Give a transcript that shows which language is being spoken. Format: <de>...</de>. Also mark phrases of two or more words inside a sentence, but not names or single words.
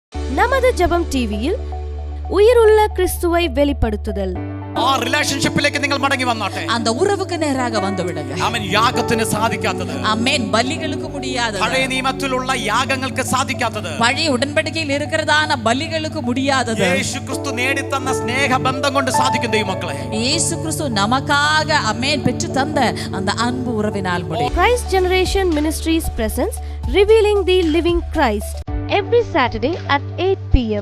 <ta>நமது ஜெபம் டிவியில் உயிருள்ள கிறிஸ்துவை வெளிப்படுத்துதல்.</ta> <ml>ആ റിലേഷൻഷിപ്പിലേക്ക് നിങ്ങൾ മടങ്ങി വന്നാട്ടെ.</ml> <ta>அந்த உறவுக்கு நேராக வந்து விடுங்க.</ta> <ml>ആമേൻ. യാഗത്തിന് സാധിക്കാത്തത്,</ml> <ta>ஆமென், பலிகளுக்கு முடியாதது,</ta> <ml>പഴയ നിയമത്തിലുള്ള യാഗങ്ങൾക്ക് സാധിക്കാത്തത്,</ml> <ta>பழைய உடன்படிக்கையில் இருக்கிறதான பலிகளுக்கு முடியாதது,</ta> <ml>യേശു ക്രിസ്തു നേടിത്തന്ന സ്നേഹബന്ധം കൊണ്ട് സാധിക്കും ദൈവമക്കളെ.</ml> <ta>இயேசு கிறிஸ்து நமக்காக ஆமென் பெற்று தந்த அந்த அன்பு உறவினால் முடியும்.</ta> <en>Christ Generation Ministries presents Revealing the Living Christ every Saturday at 8 p.m.</en>